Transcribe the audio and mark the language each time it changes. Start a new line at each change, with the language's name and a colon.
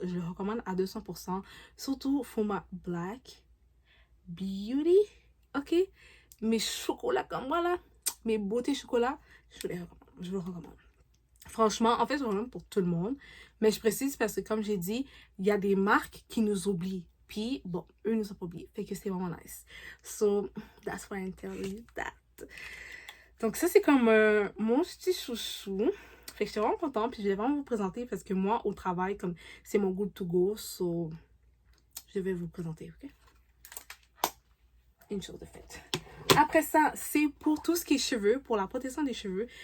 French: Je le recommande à 200%. Surtout Foma Black Beauty. OK? Mes chocolats comme moi, là. Mes beautés chocolat, je vous les recommande. Je vous le recommande. Franchement, en fait, c'est vraiment pour tout le monde. Mais je précise parce que, comme j'ai dit, il y a des marques qui nous oublient. Puis, bon, eux nous ont pas oubliés. Fait que c'est vraiment nice.
English: So, that's why I'm telling you that.
French: Donc, ça, c'est comme mon petit chouchou. Fait que je suis vraiment contente. Puis, je vais vraiment vous présenter parce que moi, au travail, comme c'est mon
English: good to go.
French: So, je vais vous présenter, OK? Une chose de faite. Après ça, c'est pour tout ce qui est cheveux, pour la protection des cheveux.